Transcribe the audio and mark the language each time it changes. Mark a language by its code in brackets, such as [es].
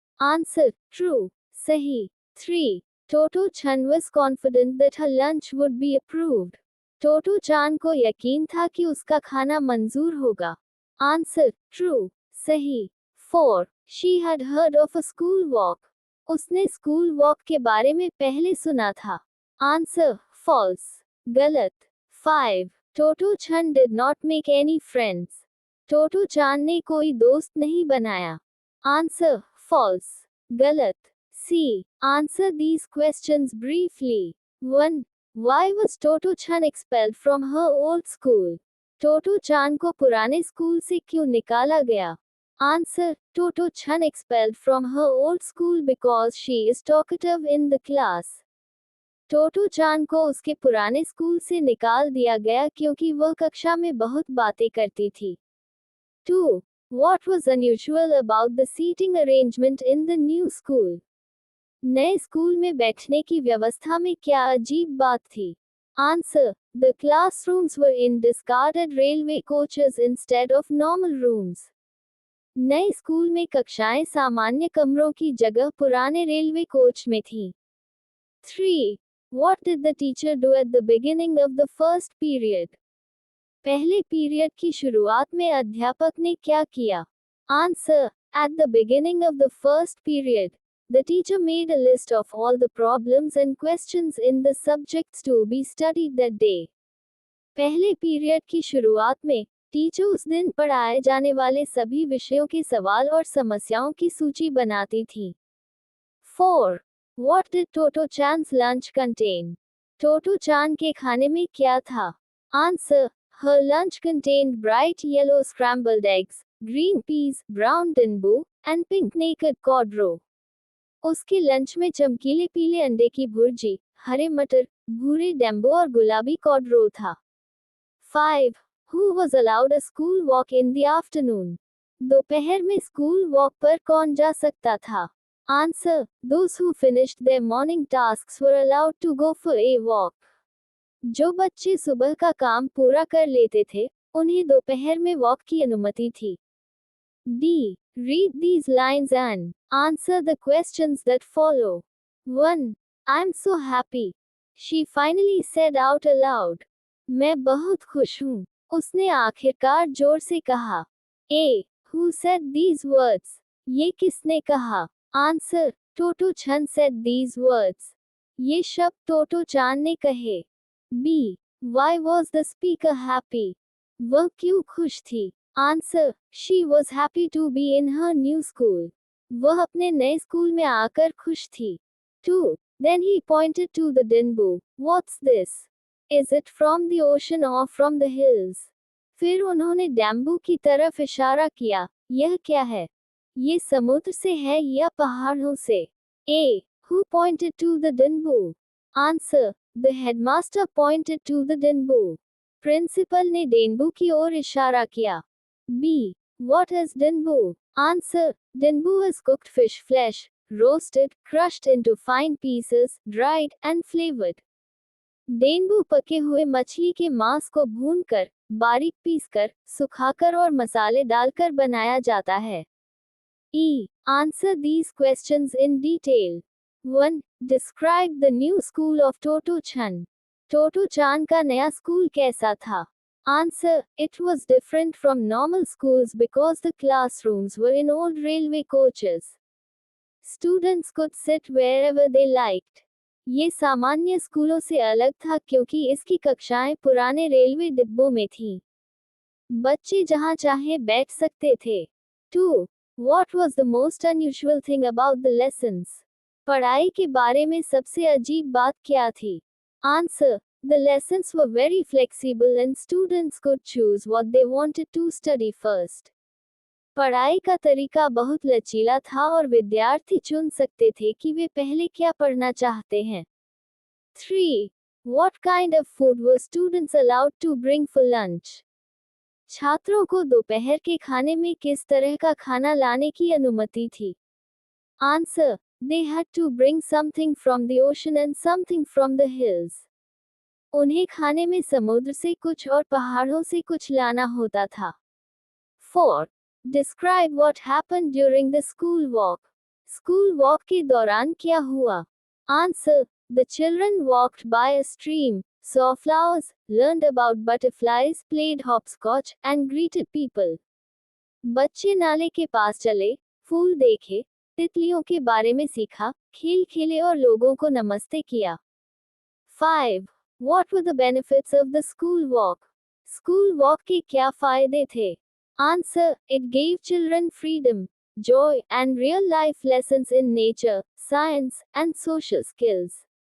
[en] Answer True. [hi] सही. [en] 3. Toto Chan was confident that her lunch would be approved. [hi] टोटो चान को यकीन था कि उसका खाना मंजूर होगा. [en] Answer True. [hi] सही. [en] 4. She had heard of a school walk. [hi] उसने स्कूल वॉक के बारे में पहले सुना था. [en] Answer False. [hi] गलत. [en] 5. Toto Chan did not make any friends. [hi] टोटो चान ने कोई दोस्त नहीं बनाया. [en] Answer False. [hi] गलत. [en] C. Answer these questions briefly. 1. Why was Toto Chan expelled from her old school? [hi] टोटो चान को पुराने स्कूल से क्यों निकाला गया? [en] Answer Toto Chan expelled from her old school because she is talkative in the class. [hi] टोटो चान को उसके पुराने स्कूल से निकाल दिया गया क्योंकि वह कक्षा में बहुत बातें करती थी. [en] 2. What was unusual about the seating arrangement in the new school? [hi] नए स्कूल में बैठने की व्यवस्था में क्या अजीब बात थी? [en] Answer. The classrooms were in discarded railway coaches instead of normal rooms. [hi] नए स्कूल में कक्षाएं सामान्य कमरों की जगह पुराने रेलवे कोच में थी. [en] 3. What did the teacher do at the beginning of the first period? [hi] पहले पीरियड की शुरुआत में अध्यापक ने क्या किया? [en] Answer. At the beginning of the first period, the teacher made a list of all the problems and questions in the subjects to be studied that day. [hi] पहले period की शुरुआत में टीचर उस दिन पढ़ाए जाने वाले सभी विषयों के सवाल और समस्याओं की सूची बनाती थी. [en] 4. What did Toto Chan's lunch contain? [hi] टोटो चान के खाने में क्या था? [en] Answer. Her lunch contained bright yellow scrambled eggs, green peas, brown denbu, and pink naked cod roe. [hi] उसके लंच में चमकीले पीले अंडे की भुर्जी, हरे मटर, भूरे डेम्बो और गुलाबी कॉर्डरो था। [en] 5. Who was allowed a school walk in the afternoon? [hi] दोपहर में स्कूल वॉक पर कौन जा सकता था? [en] Answer: Those who finished their morning tasks were allowed to go for a walk. [hi] जो बच्चे सुबह का काम पूरा कर लेते थे, उन्हें दोपहर में वॉक की अनुमति थी। [en] D. Read these lines and answer the questions that follow. 1. I'm so happy. She finally said out aloud. [hi] मैं बहुत खुश हूँ, उसने आखिरकार जोर से कहा। [en] A. Who said these words? [hi] ये किसने कहा? [en] Answer: Totto chan said these words. [hi] ये शब्द टोटो चान ने कहे। B. [en] Why was the speaker happy? [hi] वह क्यों खुश थी? [en] Answer: She was happy to be in her new school. [hi] वह अपने नए स्कूल में आकर खुश थी। [en] 2. Then he pointed to the Dinboo. What's this? Is it from the ocean or from the hills? [hi] फिर उन्होंने डैम्बू की तरफ इशारा किया। यह क्या है? ये समुद्र से है या पहाड़ों से? [en] A. Who pointed to the Dinboo? Answer: The headmaster pointed to the Dinboo. [hi] Principal ने डेनबू की ओर इशारा किया। [en] B. What is Dinboo? Answer: Dinboo is cooked fish flesh, roasted, crushed into fine pieces, dried, and flavored. [hi] डेनबू पके हुए मछली के मांस को भूनकर, बारीक पीसकर, सुखाकर और मसाले डालकर बनाया जाता है। [en] E. Answer these questions in detail. 1. Describe the new school of Toto Chan. [hi] टोटो चान का नया स्कूल कैसा था? [en] Answer: It was different from normal schools because the classrooms were in old railway coaches. Students could sit wherever they liked. [hi] ये सामान्य स्कूलों से अलग था क्योंकि इसकी कक्षाएं पुराने रेलवे डिब्बों में थीं। बच्चे जहां चाहे बैठ सकते थे। [en] 2. What was the most unusual thing about the lessons? [hi] पढ़ाई के बारे में सबसे अजीब बात क्या थी? [en] Answer: The lessons were very flexible and students could choose what they wanted to study first. [hi] पढ़ाई का तरीका बहुत लचीला था और विद्यार्थी चुन सकते थे कि वे पहले क्या पढ़ना चाहते हैं। [en] 3. What kind of food were students allowed to bring for lunch? [hi] छात्रों को दोपहर के खाने में किस तरह का खाना लाने की अनुमति थी? [en] Answer: They had to bring something from the ocean and something from the hills. [hi] उन्हें खाने में समुद्र से कुछ और पहाड़ों से कुछ लाना होता था। [en] 4. Describe what happened during the school walk. [hi] School walk के दौरान क्या हुआ? [en] Answer: The children walked by a stream, saw flowers, learned about butterflies, played hopscotch, and greeted people. [hi] बच्चे नाले के पास चले, फूल देखे, तितलियों के बारे में सीखा, खेल खेले और लोगों को नमस्ते किया। [en] 5. What were the benefits of the school walk? [hi] School walk के क्या फायदे थे? [en] Answer: It gave children freedom, joy, and real life lessons in nature, science, and social skills.